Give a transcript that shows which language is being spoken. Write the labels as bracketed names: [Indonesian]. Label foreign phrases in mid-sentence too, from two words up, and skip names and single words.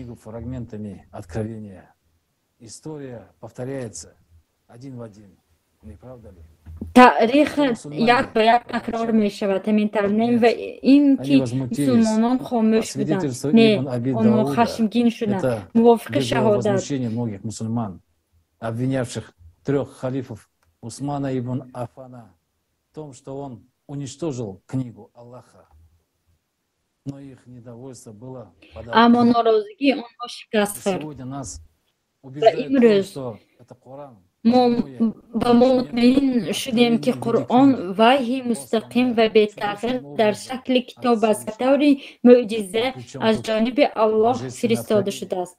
[Tajik] تاریخ یک به یک تکرار می شود همین طرح و این که مسلمانان خاموش بودند نه آنها خشمگین شدند. موافق شهادت [Russian] обвинявших 3 халифов Усмана ибн Аффана в том, что он уничтожил книгу Аллаха. Но их недовольство было [Tajik] اما ناراضگی آنها شکست خورد و امروز ما مطمئن شدیم که قرآن وحی مستقیم و بی‌تغییر در شکل کتاب است که طور معجزه از جانب الله فرستاده شده است.